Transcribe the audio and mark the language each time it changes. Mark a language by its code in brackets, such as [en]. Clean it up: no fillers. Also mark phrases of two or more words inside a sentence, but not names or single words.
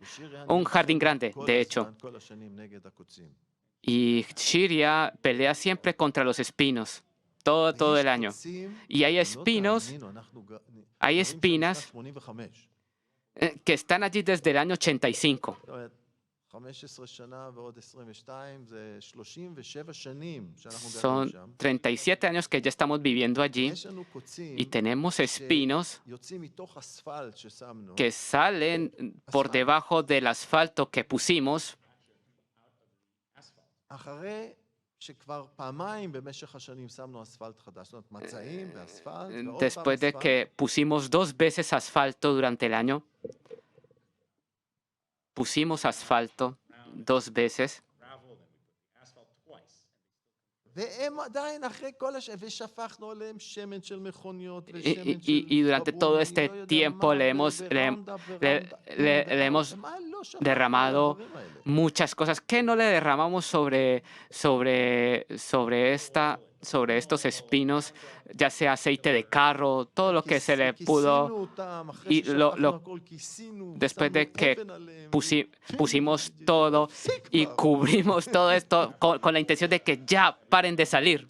[he] ושיריה [es] un [he] נלחמת [es] jardín grande, [he] כל [es] de [he] הזמן, [es] hecho. [he] כל השנים נגד הקוצים. [es] Y Shiria pelea siempre contra los espinos, todo [he] ויש [es] el año. [he] קוצים, [es] Y hay [he] לא [es] espinos, [he] תאמינו, אנחנו [es] hay [he] גרים שם [es] espinas [he] משנת 85. [es] que están allí desde el año 85. [he] זאת אומרת, 15 שנה ועוד 22, זה 37 שנים שאנחנו גרים [es] Son [he] שם. [es] 37 años que ya estamos viviendo allí [he] יש לנו קוצים [es] y tenemos espinos [he] שיוצאים מתוך אספלט ששמנו, [es] que salen por debajo del asfalto que pusimos [he] אחרי שכבר פעמיים במשך השנים שמנו אספלט חדש, זאת אומרת מצעים ואספלט, ועוד פעם [es] después de [he] אספלט. [es] que pusimos 2 veces asfalto durante el año. Pusimos asfalto 2 veces [en] gravel, then we put the asphalt twice. [he] והם עדיין אחרי כל ושפכנו עליהם שמן של מכוניות [es] y, [he] ושמן של [es] y durante todo [he] בבונים, [es] este [he] לא יודע [es] tiempo [he] מה, [es] le hemos, le hemos derramado muchas cosas. ¿Qué no le derramamos sobre sobre estos espinos, ya sea aceite de carro, todo lo que se le pudo. y después de que pusimos todo y cubrimos todo esto con la intención de que ya paren de salir.